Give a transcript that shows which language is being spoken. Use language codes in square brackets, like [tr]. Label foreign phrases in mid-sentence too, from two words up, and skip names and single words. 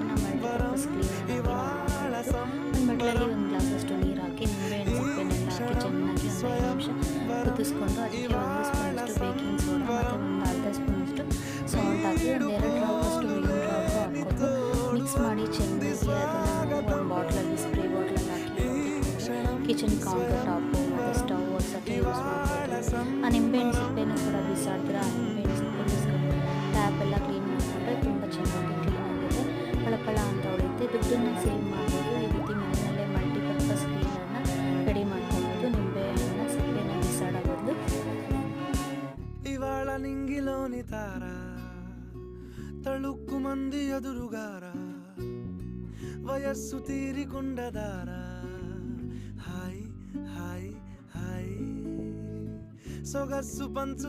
[kn] ಈಗ ಮಲ್ಟಿಪರ್ಪಸ್ ಒಂದು ಬಟ್ಲಲ್ಲಿ ಒಂದು ಗ್ಲಾಸಷ್ಟು ನೀರು ಹಾಕಿ ನಿಂಬೆಹಣ್ಣು ಸಿಪ್ಪೆನೆಲ್ಲ ಹಾಕಿ ಚೆನ್ನಾಗಿ ಒಂದು 5 ನಿಮಿಷ ಕುದಿಸ್ಕೊಂಡು ಅದಕ್ಕೆ 1 ಸ್ಪೂನಷ್ಟು [en] baking soda [kn] ಮತ್ತು ಒಂದು ಅರ್ಧ ಸ್ಪೂನಷ್ಟು ಸಾಲ್ಟ್ ಹಾಕಿ ಒಂದು 2 ಡ್ರಾಪಷ್ಟು ವಿಮ್ ಡ್ರಾಪು ಹಾಕ್ಕೊಂಡು ಮಿಕ್ಸ್ ಮಾಡಿ ಚೆನ್ನಾಗಿ ಅದನ್ನು ಒಂದು ಬಾಟ್ಲಲ್ಲಿ ಸ್ಪ್ರೇ ಬಾಟ್ಲಲ್ಲಿ ಹಾಕಿ [en] kitchen counter top [kn] ಮತ್ತು ಸ್ಟವ್ ಒರ್ಸೋಕ್ಕೆ ಯೂಸ್ ಮಾಡ್ಬೋದು. ಆ ನಿಂಬೆಹಣ್ಣು ಸಿಪ್ಪೆನೂ ಕೂಡ ಬಿಸಾಡಿದ್ರೆ ಆ ನಿಂಬೆಹಣ್ಣು ಸಿಪ್ಪೆ ಬಿಸ್ಕೊಂಡು ಟ್ಯಾಪ್ ಎಲ್ಲ ಕ್ಲೀನ್ ಮಾಡಿಕೊಂಡ್ರೆ ತುಂಬ ಚೆನ್ನಾಗಿ ಕ್ಲೀನ್ ಆಗುತ್ತೆ, ಫಳ ಅಂತ ಹೊಳೆಯುತ್ತೆ. ದುಡ್ಡನ್ನು ಸೇವ್ ಮಾಡ್ಬೋದು. ಈ ರೀತಿ ಮನೆಯಲ್ಲೇ ಮಲ್ಟಿಪರ್ಪಸ್ ಕ್ಲೀನನ್ನು ರೆಡಿ ಮಾಡ್ಕೊಬೋದು. ನಿಂಬೆಹಣ್ಣಿನ ಸಿಪ್ಪೆನ ಬಿಸಾಡೋ ಬದಲು. [te] ఇవాళ నింగిలోని తార తళుక్కు మంది ఎదురుగార వయస్సు తీరికుండదార హాయ్ హాయ్ హాయ్ సొగస్సు పంచు